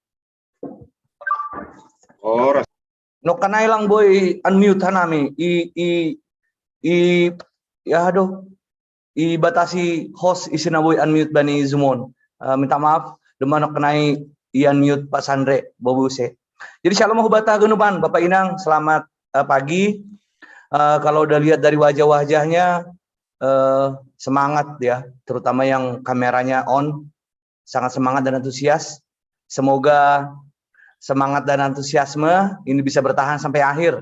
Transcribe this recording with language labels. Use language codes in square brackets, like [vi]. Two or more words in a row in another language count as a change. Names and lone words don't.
[bts] Horas. No kanay lang boy unmute hanami. [id] Ya aduh. [bts] Ibatasi host isinaboy unmute bani Zumon. [id] Minta maaf, [bts] dumano kanay i-unmute Pak Sandre Bobuse. Jadi shalom mahubata ganupan, Bapak Inang, [id] selamat pagi. Kalau udah lihat dari wajah-wajahnya semangat ya, terutama yang kameranya on. Sangat semangat dan antusias. Semoga semangat dan antusiasme ini bisa bertahan sampai akhir.